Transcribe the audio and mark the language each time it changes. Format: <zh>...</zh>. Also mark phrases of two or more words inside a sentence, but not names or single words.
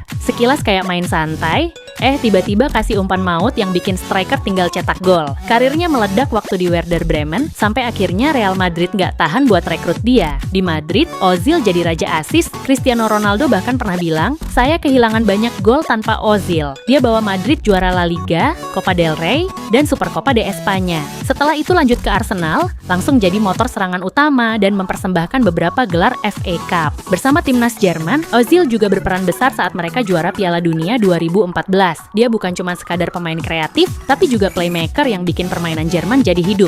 <id>Sekilas kayak main santai, tiba-tiba kasih umpan maut yang bikin striker tinggal cetak gol. Karirnya meledak waktu di Werder Bremen, sampai akhirnya Real Madrid nggak tahan buat rekrut dia. Di Madrid, Ozil jadi raja asis. Cristiano Ronaldo bahkan pernah bilang, saya kehilangan banyak gol tanpa Ozil. Dia bawa Madrid juara La Liga, Copa del Rey, dan Supercopa de España. Setelah itu lanjut ke Arsenal, langsung jadi motor serangan utama dan mempersembahkan beberapa gelar FA Cup. Bersama timnas Jerman, Ozil juga berperan besar saat mereka juara Piala Dunia 2014. Dia bukan cuma sekadar pemain kreatif, tapi juga playmaker yang bikin permainan Jerman jadi hidup.</id>